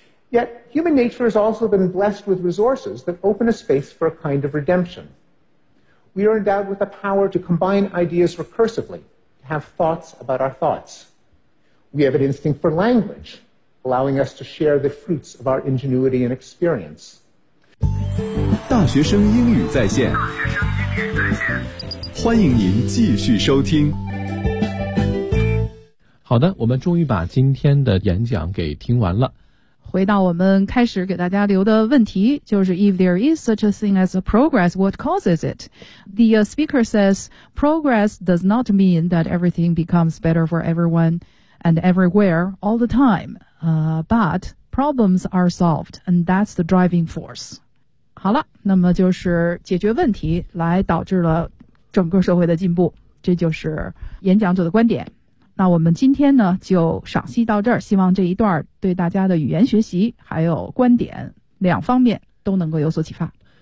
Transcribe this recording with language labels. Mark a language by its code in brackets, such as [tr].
[en] Yet, human nature has also been blessed with resources that open a space for a kind of redemption. We are endowed with the power to combine ideas recursively, to have thoughts about our thoughts. We have an instinct for language, allowing us to share the fruits of our ingenuity and experience. [zh] 大学生英语在线，欢迎您继续收听。好的，我们终于把今天的演讲给听完了。回到我们开始给大家留的问题，就是 [en] If there is such a thing as a progress, what causes it? The speaker says, progress does not mean that everything becomes better for everyone and everywhere all the time. But problems are solved, and that's the driving force. [zh] 好了，那么就是解决问题来导致了整个社会的进步，这就是演讲者的观点。那我们今天呢就赏析到这儿，希望这一段对大家的语言学习还有观点两方面都能够有所启发。